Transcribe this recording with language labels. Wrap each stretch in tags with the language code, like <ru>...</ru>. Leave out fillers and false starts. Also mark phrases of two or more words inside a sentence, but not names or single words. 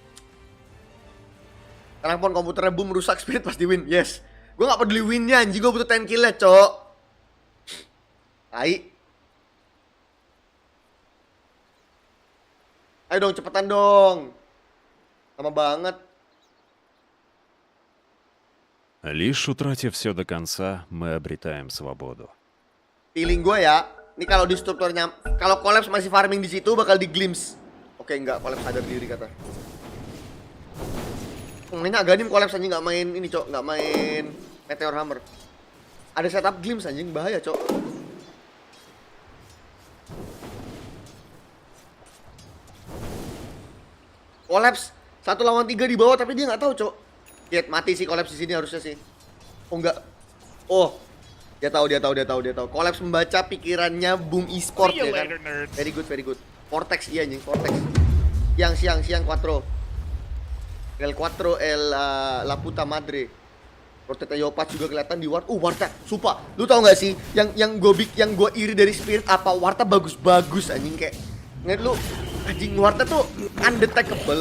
<id>Karena pun komputernya boom rusak, Spirit pasti win. Yes. Gua gak peduli winnya anjing, gua butuh 10 kill-nya, Cok. Tai. Ayo dong, cepetan dong. Lama banget.</id> <ru>Лишь утратив все до конца, мы обретаем свободу.</ru> <id>Feeling gue ya, ini kalau di strukturnya, kalau collapse masih farming di situ bakal di glimpse. Oke, enggak, collapse sadar diri kata. Mainnya Aganim collapse anjing, nggak main ini cok, nggak main Meteor Hammer. Ada setup glimpse anjing, bahaya cok. Collapse 1 lawan 3 di bawah tapi dia nggak tahu cok. Lihat mati sih collapse di sini harusnya sih. Oh enggak. Oh. Dia tahu. Collapse membaca pikirannya Boom Esport ya kan.</id> <en>Very good.</en> <id>Vortex iya anjing, Vortex. Siang Quattro.</id> <es>El Quattro La Puta Madre.</es> <id>Portretnya Yopat juga kelihatan di Warta. Warta, sumpah. Lu tau gak sih yang gue iri dari Spirit apa? Warta bagus anjing kayak. Ngeliat lu anjing Warta tuh undetectable.</id>